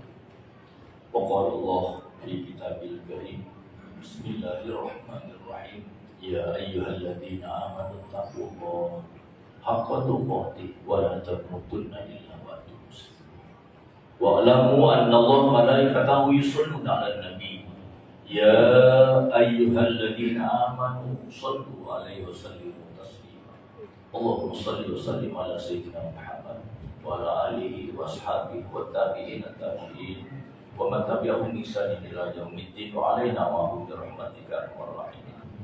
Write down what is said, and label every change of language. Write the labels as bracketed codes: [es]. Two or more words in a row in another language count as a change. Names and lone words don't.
[ar] وقال الله في كتابه الكريم. بسم الله الرحمن الرحيم. يا أيها الذين آمنوا اتقوا الله حق تقاته ولا تموتن إلا وأنتم مسلمون. واعلموا أن الله ملائكته يصلون على النبي. يا أيها الذين آمنوا صلوا عليه وسلموا تسليما. اللهم صل وسلم على سيدنا محمد وعلى آله وأصحابه وتابعين ومن تبعهم بإحسان إلى يوم الدين وعلينا وبرحمتك أرحم الراحمين.